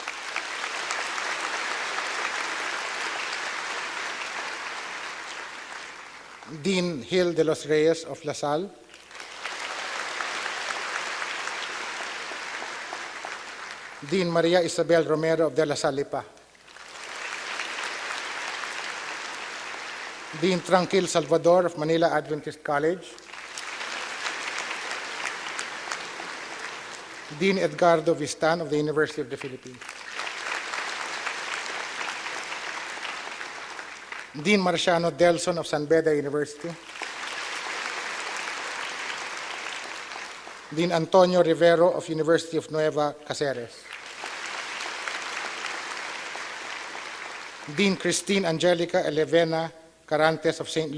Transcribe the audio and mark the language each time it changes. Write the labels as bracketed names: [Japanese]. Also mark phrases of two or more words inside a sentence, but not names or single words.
[English] Dean Hill de los Reyes of La Salle. Dean Maria Isabel Romero of De La Salle Lipa. Dean Tranquil Salvador of Manila Adventist College. Dean Edgardo Vistan of the University of the Philippines. Dean Marciano Delson of San Beda University. Dean Antonio Rivero of University of Nueva Cáceres. Dean Christine Angelica Elevena Carantes of St.